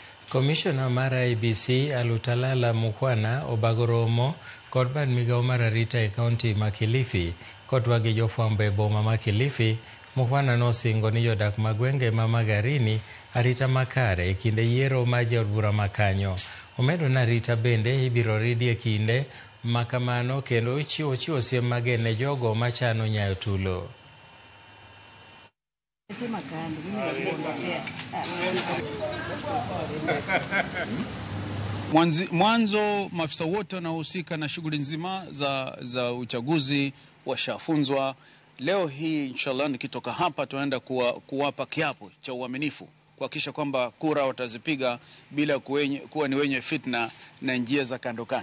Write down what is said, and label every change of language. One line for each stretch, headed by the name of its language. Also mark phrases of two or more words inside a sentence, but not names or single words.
Luo (Kenya and Tanzania): Commissioner mar IEBC Alutalala Mukhwana Obagoromo kod bad migao mar arita e kaunti ma Kilifi kodwa gi jofwambo e boma ma Kilifi. Mukhwana nosingo ni jodak magwenge ma Magarini arita makare e kinde yiero ma jaod bura makanyo. Omedo na arita bende ibiro ridi e kinde makamano kendo chiwo siem magen ne jogo machano nyayo tulo.
Swahili: Mwanzo maafisa wote wanaohusika na shughuli nzima za uchaguzi washafunzwa. Leo hii inshallah nikitoka hapa tunaenda kuwapa kiapo cha uaminifu kuhakikisha kwamba kura watazipiga bila kuwa ni wenye fitna na njia za kando kando.